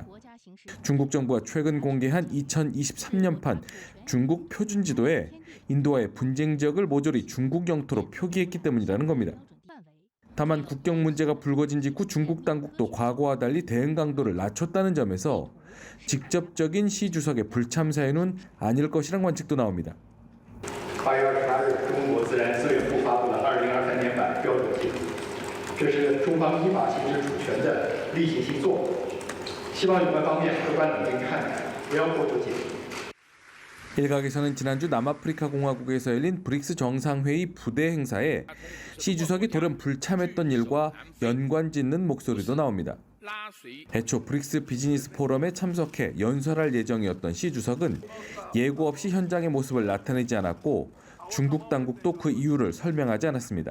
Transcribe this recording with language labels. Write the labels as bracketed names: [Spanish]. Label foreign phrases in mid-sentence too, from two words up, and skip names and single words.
[Korean] 중국 정부가 최근 공개한 2023년판 중국 표준지도에 인도와의 분쟁 지역을 모조리 중국 영토로 표기했기 때문이라는 겁니다. 다만 국경 문제가 불거진 직후 중국 당국도 과거와 달리 대응 강도를 낮췄다는 점에서 직접적인 시 주석의 불참 사유는 아닐 것이란 관측도 나옵니다. [Chinese] 8 月28日，中国自然资源部发布了2023年版标准信，这是中方依法行使主权的例行性作为，希望有关方面客观冷静看待，不要过度解读。 [Korean] 일각에서는 지난주 남아프리카 공화국에서 열린 브릭스 정상회의 부대 행사에 시 주석이 돌연 불참했던 일과 연관짓는 목소리도 나옵니다. 애초 브릭스 비즈니스 포럼에 참석해 연설할 예정이었던 시 주석은 예고 없이 현장의 모습을 나타내지 않았고 중국 당국도 그 이유를 설명하지 않았습니다.